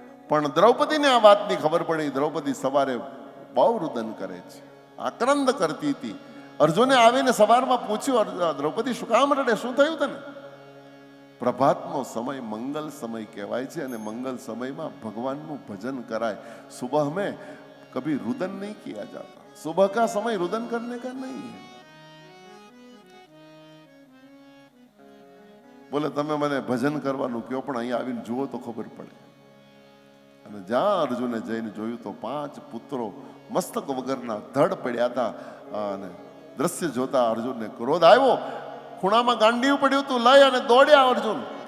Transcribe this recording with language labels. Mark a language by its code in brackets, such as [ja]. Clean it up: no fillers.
[gu] પણ દ્રૌપદીને આ વાતની ખબર પડી. દ્રૌપદી સવારે બહુ રુદન કરે છે, આક્રંદ કરતી હતી. અર્જુને આવીને સવારમાં પૂછ્યું, દ્રૌપદી શું કામ રડે, શું થયું તને? પ્રભાતનો સમય મંગલ સમય કહેવાય છે અને મંગલ સમયમાં ભગવાનનું ભજન કરાય. [hi] સુબહ में कभी रुदन नहीं किया जाता, सुबह का समय रुदन करने का नहीं है. [gu] બોલે તમે મને ભજન કરવાનું કહો, પણ અહીંયા આવીને જુઓ તો ખબર પડે. અને જ્યાં અર્જુને જઈને જોયું તો 5 પુત્રો મસ્તક વગરના ધડ પડ્યા હતા. અને દ્રશ્ય જોતા અર્જુનને ક્રોધ આવ્યો. ખૂણામાં ગાંડીવ પડ્યું હતું, લઈ અને દોડ્યા અર્જુન.